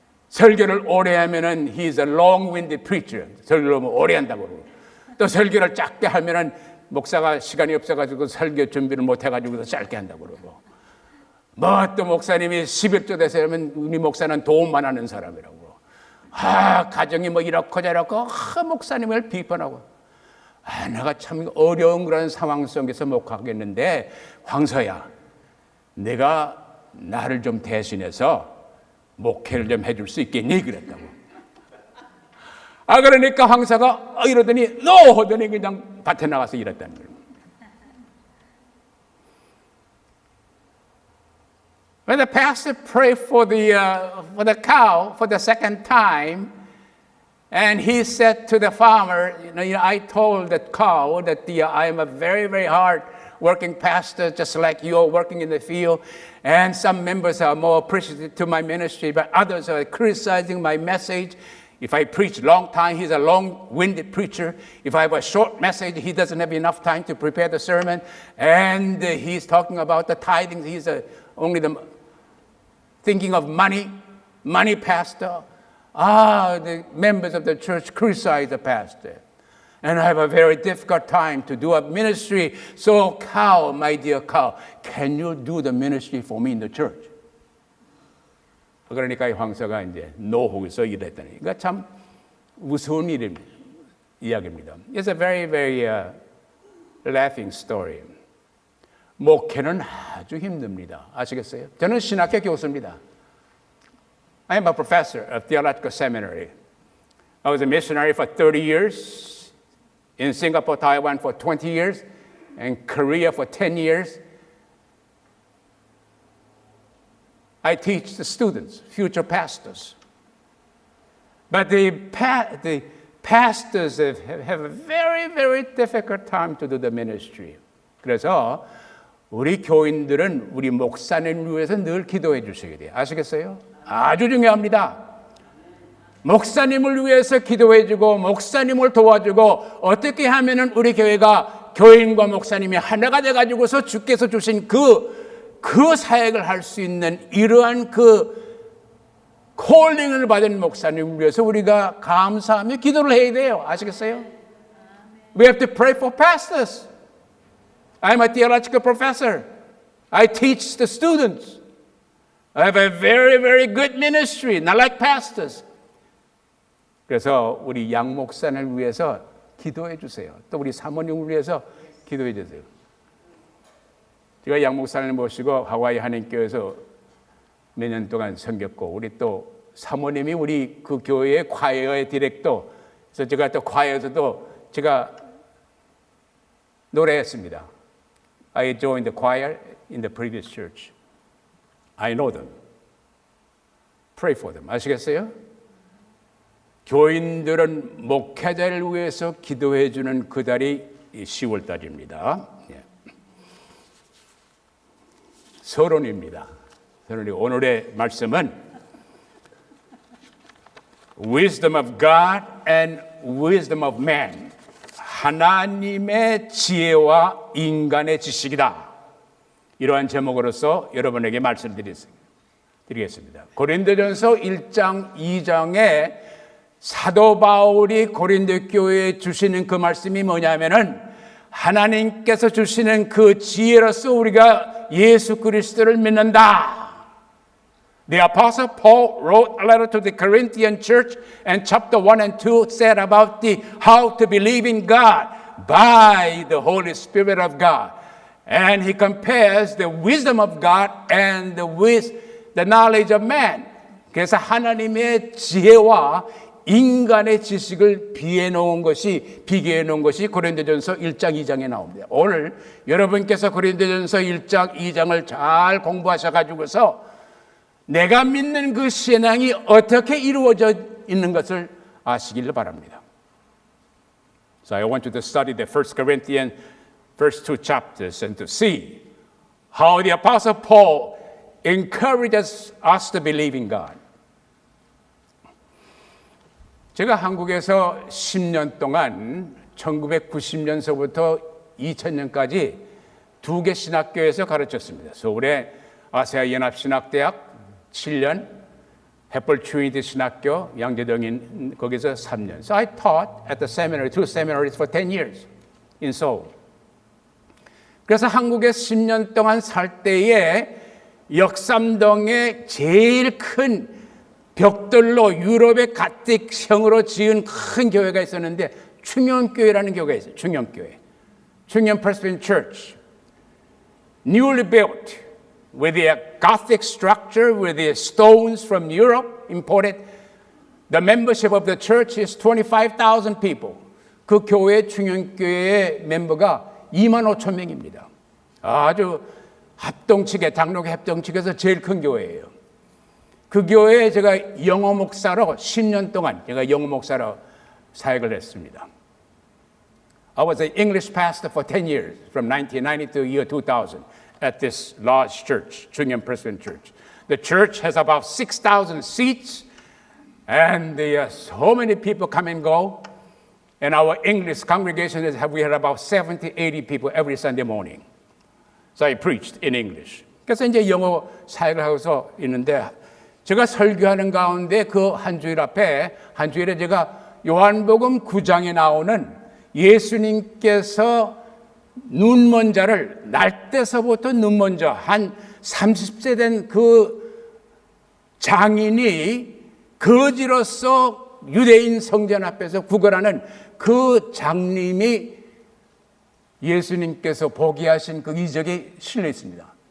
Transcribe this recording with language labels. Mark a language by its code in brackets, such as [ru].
[ko] 설교를 오래 하면은 [en] he's a long-winded preacher. [ko] 설교를 오래 한다고 그러고 또 설교를 짧게 하면은 목사가 시간이 없어가지고 설교 준비를 못 해가지고 짧게 한다고 그러고 뭐 또 목사님이 11조 돼서 하면 우리 목사는 도움만 하는 사람이라고. 가정이 뭐 이렇고 저렇고 목사님을 비판하고 내가 참 어려운 그런 상황 속에서 목하겠는데 황소야 내가 나를 좀 대신해서 목회를 좀 해줄 수 있겠니? 그랬다고. 그러니까 황소가 이러더니 no! 하더니 그냥 밭에 나가서 일했다는 거예요. [en] When the pastor prayed for the cow for the second time, and he said to the farmer, I told the cow that I am a very, very hard working pastor, just like you are working in the field, and some members are more appreciative to my ministry, but others are criticizing my message. If I preach long time, he's a long-winded preacher. If I have a short message, he doesn't have enough time to prepare the sermon, and he's talking about the tithing. He's only thinking of money pastor. The members of the church criticize the pastor. And I have a very difficult time to do a ministry. So cow, my dear cow, can you do the ministry for me in the church? [ko] 그러니까 이 황소가 이제 노하고서 일했다니. 그러니까 참 우스운 이야기입니다. [en] It's a very, very laughing story. [ko] 목회는 아주 힘듭니다. 아시겠어요? 저는 신학교 교수입니다. [en] I am a professor of theological seminary. I was a missionary for 30 years, in Singapore, Taiwan for 20 years, and Korea for 10 years. I teach the students, future pastors. But the pastors have a very, very difficult time to do the ministry. [ko] 그래서 우리 교인들은 우리 목사님을 위해서 늘 기도해 주셔야 돼요. 아시겠어요? 아주 중요합니다. 목사님을 위해서 기도해 주고 목사님을 도와주고 어떻게 하면은 우리 교회가 교인과 목사님이 하나가 돼 가지고서 주께서 주신 그 사역을 할 수 있는 이러한 콜링을 받은 목사님을 위해서 우리가 감사하며 기도를 해야 돼요. 아시겠어요? [en] We have to pray for pastors. I'm a theological professor. I teach the students. I have a very, very good ministry, not like pastors. [ko] 그래서 우리 양 목사님을 위해서 기도해 주세요. 또 우리 사모님을 위해서 기도해 주세요. 제가 양 목사님을 모시고 하와이 한인교회에서 몇 년 동안 섬겼고 우리 또 사모님이 우리 그 교회의 과이어의 디렉터. 그래서 제가 또 과이어에서도 제가 노래했습니다. [en] I joined the choir in the previous church. I know them. Pray for them. [ko] 아시겠어요? 교인들은 목회자를 위해서 기도해 주는 그 달이 10월 달입니다. 서론입니다. 서론이 오늘의 말씀은 [en] Wisdom of God and Wisdom of Man. [ko] 하나님의 지혜와 인간의 지식이다. 이러한 제목으로서 여러분에게 말씀드리겠습니다. 고린도전서 1장 2장에 사도 바울이 고린도 교회에 주시는 그 말씀이 뭐냐면은 하나님께서 주시는 그 지혜로서 우리가 예수 그리스도를 믿는다. [en] The Apostle Paul wrote a letter to the Corinthian church, and chapter 1 and 2 said about how to believe in God by the Holy Spirit of God. And he compares the wisdom of God and the knowledge of man. [ko] 그래서 하나님의 지혜와 인간의 지식을 비교해 놓은 것이 고린도전서 1장 2장에 나옵니다. 오늘 여러분께서 고린도전서 1장 2장을 잘 공부하셔가지고서 내가 믿는 그 신앙이 어떻게 이루어져 있는 것을 아시길 바랍니다. [en] So I want you to study the 1 Corinthians first two chapters and to see how the Apostle Paul encourages us to believe in God. [ko] 제가 한국에서 10년 동안 1990년서부터 2000년까지 2개 신학교에서 가르쳤습니다. 서울의 아세아 연합신학대학 7년, 햇벌 트리니티 신학교 양재동인 거기서 3년. [en] So I taught at the seminary, two seminaries for 10 years in Seoul. [ko] 그래서 한국에 10년 동안 살 때에 역삼동에 제일 큰 벽돌로 유럽의 가틱형으로 지은 큰 교회가 있었는데 충영교회라는 교회가 있어요. 충영교회. [en] 충영 Presbyterian Church. Newly built with a Gothic structure with the stones from Europe imported. The membership of the church is 25,000 people. [ko] 그 교회 충영교회의 멤버가 25,000명입니다. 아주 합동측에 당록 합동측에서 제일 큰 교회예요. 그 교회에 제가 영어 목사로 10년 동안 제가 영어 목사로 사역을 했습니다. [en] I was an English pastor for 10 years from 1990 to year 2000 at this large church, Chungyang Presbyterian Church. The church has about 6,000 seats and so many people come and go. And our English congregation we had about 70, 80 people every Sunday morning. So I preached in English. [ko] 그래서 이제 영어 사역을 하고서 있는데 제가 설교하는 가운데 그 한 주일 앞에 한 주일에 제가 요한복음 9장에 나오는 예수님께서 눈먼 자를 날 때서부터 눈먼 자 한 30세 된 그 장인이 거지로서 유대인 성전 앞에서 구걸하는 그 장님이 예수님께서 보게 하신 그 이적에 실려 있습니다.